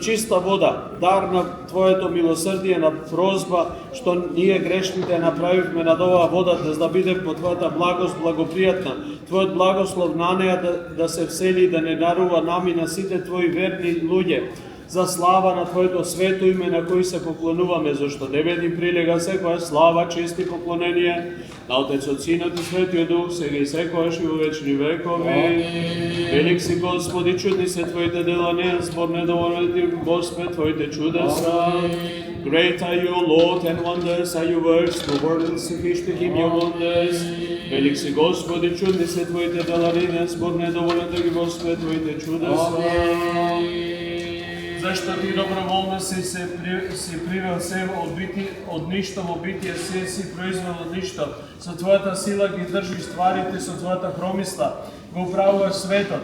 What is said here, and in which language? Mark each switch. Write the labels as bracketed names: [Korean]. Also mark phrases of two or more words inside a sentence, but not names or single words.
[Macedonian] чиста вода, дар на твоето милосрдие, на прозба, што ние грешните направивме над оваа вода, да биде по твојата благост благопријатна, твојот благослов на неја да се всели и да не нарува нами на сите твои верни луѓе, за слава на твоето свето име на кој се поклонуваме, зашто тебе прилега секоја слава, чест и поклонение на Отецот, Синот и Светиот Дух, сега и секојаш и во вечни векови. Велик си Господи, чудни се твоите дела, не збор недоволен ти, Господ, твоите чудеса. [English] Great are you, Lord, and wonders are your works, no word suffice to him your wonders. [Macedonian] Велик си Господи, чудни се твоите дела, не збор недоволен ти, Господ, твоите чудеса. Зашто ти доброволно си привел се од ништо во битие, се си произвел од ништо. Со твојата сила ги држиш стварите, со твојата промисла го управуваш светот.